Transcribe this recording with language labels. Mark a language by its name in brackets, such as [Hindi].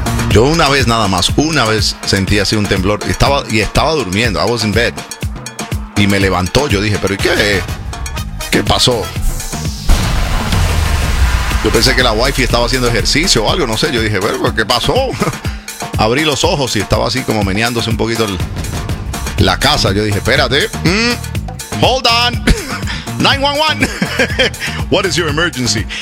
[Spanish] Yo una vez nada más, una vez sentí así un temblor. Estaba durmiendo, [English] I was in bed. [Spanish] Y me levantó, yo dije, ¿pero qué? ¿Qué pasó? Yo pensé que la wifi estaba haciendo ejercicio o algo, no sé. Yo dije, bueno, ¿qué pasó? Abrí los ojos y estaba así como meneándose un poquito la casa. Yo dije, espérate. [English] Hold on. 911. What is your emergency?